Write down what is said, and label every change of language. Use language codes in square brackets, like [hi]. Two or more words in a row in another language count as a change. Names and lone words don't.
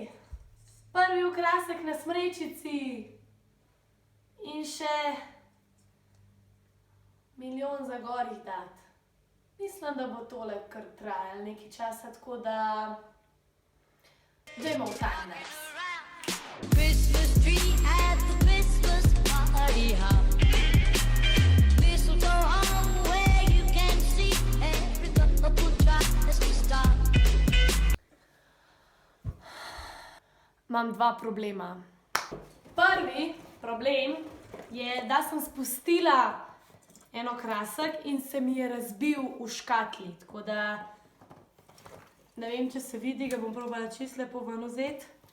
[sl] Prvi okrasek na smrečici! In še milijon za gor jih dati. Mislim, da bo tole kar trajalo nekaj časa, tako da dajmo v timelapse. [en] Christmas tree at the Christmas party hop. Mistletoe hung where you can see every couple tries to stop. [sl] Imam 2 problema. Prvi problem je, da sem spustila en okrasek in se mi je razbil v škatli, tako da ne vem, če se vidi, ga bom probala čisto lepo ven vzeti.